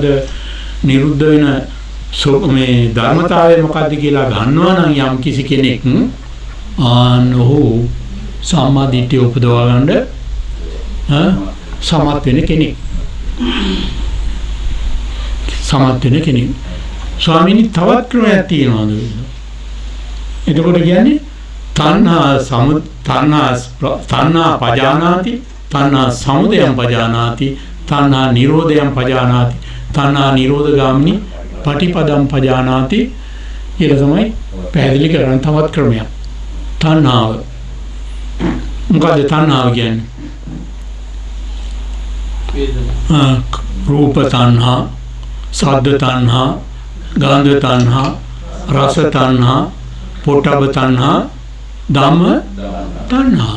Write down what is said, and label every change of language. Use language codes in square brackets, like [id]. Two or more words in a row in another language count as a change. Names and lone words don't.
[si] නිරුද්ධ වෙන මේ ධර්මතාවය මොකද්ද කියලා ගන්නවා නම් යම් කිසි කෙනෙක් ආනෝ සම්මා දිට්ඨිය උපදවා ගන්න සමත් වෙන කෙනෙක්. සමත් වෙන කෙනෙක්. ස්වාමීනි තවත් ක්‍රමයක් තියෙනවද? එතකොට කියන්නේ [pi] තණ්හා පජානාති, තණ්හා සමුදයං පජානාති, තණ්හා නිරෝධයං පජානාති, තණ්හා නිරෝධගාමිනී පටිපදං පජානාති [si] කියලා තමයි පැහැදිලි කරන තවත් ක්‍රමයක්. තණ්හාව. මොකද තණ්හාව කියන්නේ? [pi] රූප තණ්හා, ශබ්ද තණ්හා, ගන්ධ තණ්හා, රස තණ්හා, පොට්ටබ්බ තණ්හා, ධම්ම තණ්හා.